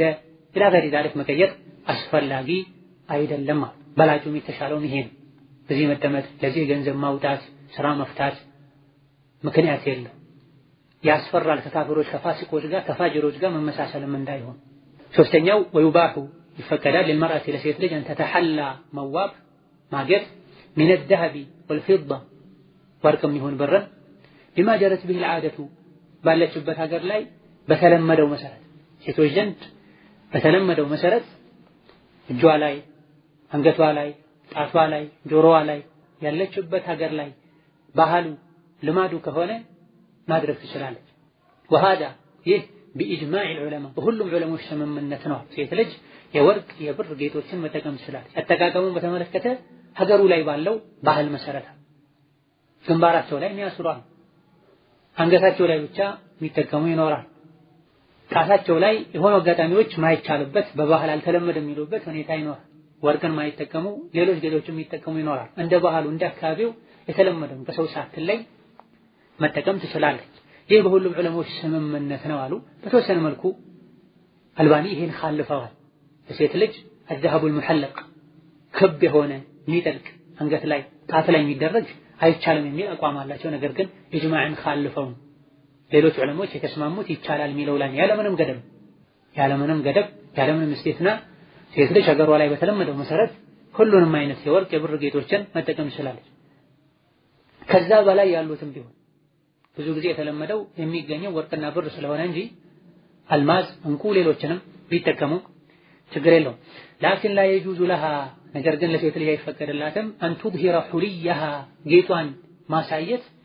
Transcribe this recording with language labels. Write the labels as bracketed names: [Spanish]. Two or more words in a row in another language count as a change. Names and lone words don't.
[Amharic] ሌላ ጋር መቀየር አስፈላጊ አይደለም። በላጩም የተሻለውም ይሄ ነው። በዚህ መጠመጥ ለዚህ ገንዘብ ማውጣት ስራ መፍታት ምክንያት የለም። ያስፈራል። ከካፍሮች ከፋሲቆች ጋር ከፋጅሮች ጋር መመሳሰልም እንዳይሆን። ሶስተኛው ወይባሁ ይፈቀዳል ለልመርአቲ ለሴት ልጅ [Arabic] أن تتحلى [Amharic] መዋብ ማጌጥ [Arabic] من الذهب والفضة [Amharic] ወርቅም ይሁን ብርን [Arabic] بما جرت به العادة [Amharic] ባለችበት ሀገር ላይ በተለመደው መሰረት ሴቶች ዘንድ በተለመደው መሰረት እጇ ላይ አንገቷ ላይ ጣቷ ላይ ጆሮዋ ላይ ያለችበት ሀገር ላይ ባህሉ ልማዱ ከሆነ ማድረግ ትችላለች። وهذا ይህ [Arabic] بإجماع العلماء [Amharic] ሁሉም ዑለሞች ስምምነት ነው። ሴት ልጅ የወርቅ የብር ጌጦችን መጠቀም ትችላለች። አጠቃቀሙን በተመለከተ ሀገሩ ላይ ባለው ባህል መሰረት ግንባራቸው ላይ የሚያስሯል፣ አንገታቸው ላይ ብቻ የሚጠቀሙ ይኖራል። ጣታቸው ላይ የሆኑ አጋጣሚዎች ማይቻልበት በባህል አልተለመደም የሚሉበት ሁኔታ ይኖራል። ወርቅን ማይጠቀሙ ሌሎች ጌጦችን የሚጠቀሙ ይኖራል። እንደ ባህሉ እንደ አካባቢው የተለመደው ከሰው ሳትል ላይ መጠቀም ትችላለች። ይህ በሁሉም ዑለሞች ስምምነት ነው አሉ። በተወሰነ መልኩ አልባኒ ይሄን ኻልፈዋል። ሴት ልጅ [Arabic] الذهب المحلق [Amharic] ክብ የሆነ የሚጠልቅ አንገት ላይ ጣት ላይ የሚደረግ አይቻልም የሚል አቋም አላቸው። ነገር ግን ኢጅማዕን ኻልፈው ሌሎች ዑለሞች የተስማሙት ይቻላል የሚለው ላይ ያለምንም ገደብ ያለምንም እስቲስና ሴት ልጅ ሀገሯ ላይ በተለመደው መሰረት ሁሉንም አይነት የወርቅ የብር ጌጦችን መጠቀም ትችላለች። ከዛ በላይ ያሉትም ቢሆን ብዙ ጊዜ የተለመደው የሚገኘው ወርቅና ብር ስለሆነ እንጂ አልማዝ፣ እንቁ ሌሎችንም ቢጠቀሙ ችግር የለውም። [Arabic] لكن لا يجوز لها [Amharic] ነገር ግን ለሴት ልጅ አይፈቀድላትም [Arabic] أن تظهر حليها [Amharic] ጌጧን ማሳየት